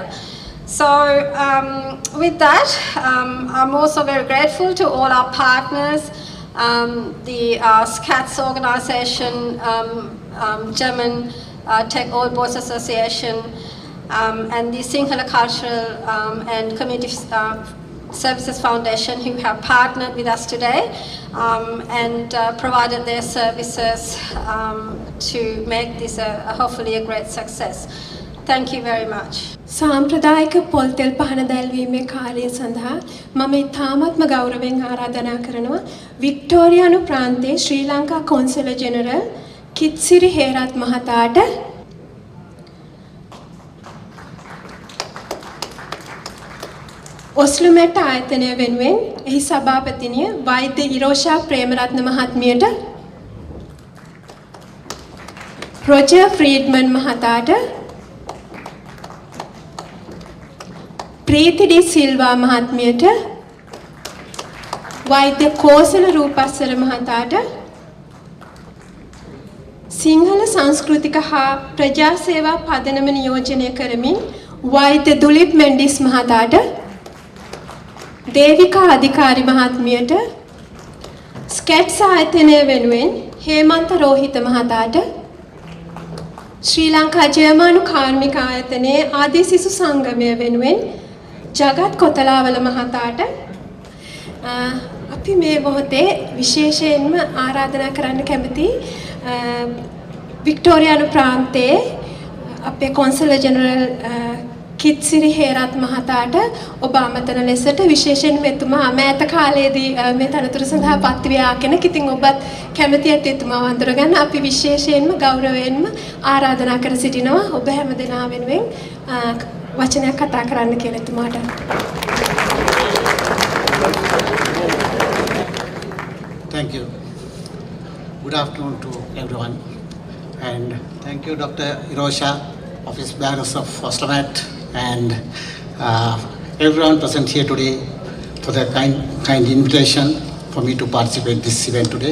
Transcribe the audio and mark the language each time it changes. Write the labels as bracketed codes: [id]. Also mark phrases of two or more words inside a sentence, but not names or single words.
[en] So with that, I'm also very grateful to all our partners, the SCATS organization, German Tech All Boys Association, and the Sinhala Cultural and Community Services Foundation, who have partnered with us today and provided their services to make this hopefully a great success. Thank you very much. [si] සාම්ප්‍රදායික පොල්තෙල් පහන දැල්වීමේ කාර්යය සඳහා මම ඉතාමත්ම ගෞරවයෙන් ආරාධනා කරනවා වික්ටෝරියානු ප්‍රාන්තයේ ශ්‍රී ලංකා කොන්සල් ජෙනරල් කිත්සිරි හේරත් මහතාට ඔස්ලුමෙට ආයතනය වෙනුවෙන් එහි සභාපතිනිය වෛද්‍ය ඉරෝෂා ප්‍රේමරත්න මහත්මියට රොජර් ෆ්‍රීඩ්මන් මහතාට ප්‍රීති ඩී සිල්වා මහත්මියට වෛද්‍ය කෞශල් රූපස්සර මහතාට සිංහල සංස්කෘතික හා ප්‍රජා සේවා පදනම නියෝජනය කරමින් වෛද්‍ය දුලීප් මෙන්ඩිස් මහතාට දේවිකා අධිකාරී මහත්මියට स्केट्स ආයතනය වෙනුවෙන් හේමන්ත රෝහිත මහතාට ශ්‍රී ලංකා ජර්මනු කාර්මික ආයතනයේ ආදී සිසු සංගමය වෙනුවෙන් ජගත් කොතලාවල මහතාට අපි අපි මේ මොහොතේ විශේෂයෙන්ම ආරාධනා කරන්න කැමති වික්ටෝරියානු ප්‍රාන්තයේ අපේ කොන්සල් ජෙනරල් කිත්සිරි හේරත් මහතාට ඔබ අමතන ලෙසට විශේෂයෙන්ම එතුමා මෑත කාලයේදී මේ තනතුර සඳහා පත් වී කෙනෙක්. ඉතින් ඔබත් කැමති ඇති එතුමාව අඳුර ගන්න අපි විශේෂයෙන්ම ගෞරවයෙන්ම ආරාධනා කර සිටිනවා ඔබ හැම දෙනා වෙනුවෙන් වචනයක් කතා කරන්න කියලා එතුමාට. [en] Thank you. Good afternoon to everyone. And thank you, Dr. Hirosha, Office Baroness of Oslamat, and everyone present here today for the kind invitation for me to participate in this event today.